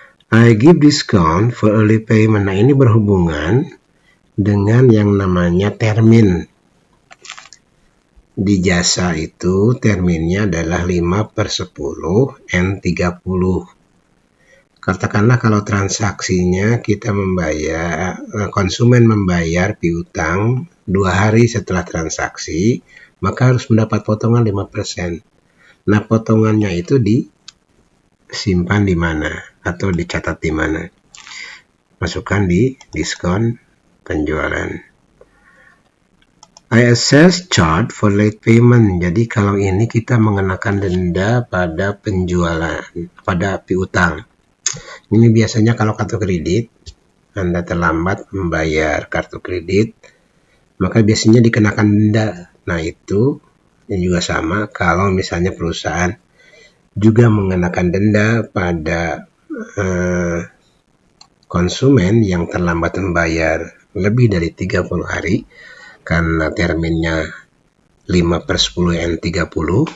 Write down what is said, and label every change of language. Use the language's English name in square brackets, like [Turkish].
[English] I give discount for early payment. [Indonesian] Nah, ini berhubungan dengan yang namanya termin. Di jasa itu terminnya adalah 5/10 N30. Katakanlah kalau transaksinya kita konsumen membayar piutang 2 hari setelah transaksi, maka harus mendapat potongan 5%. Nah, potongannya itu disimpan di mana atau dicatat di mana? Masukkan di diskon penjualan. [English] I assess charge for late payment. [Indonesian] Jadi kalau ini kita mengenakan denda pada penjualan, pada piutang. Ini biasanya kalau kartu kredit, Anda terlambat membayar kartu kredit, maka biasanya dikenakan denda. Nah, itu juga sama kalau misalnya perusahaan juga mengenakan denda pada konsumen yang terlambat membayar lebih dari 30 hari karena terminnya 5/10 N30.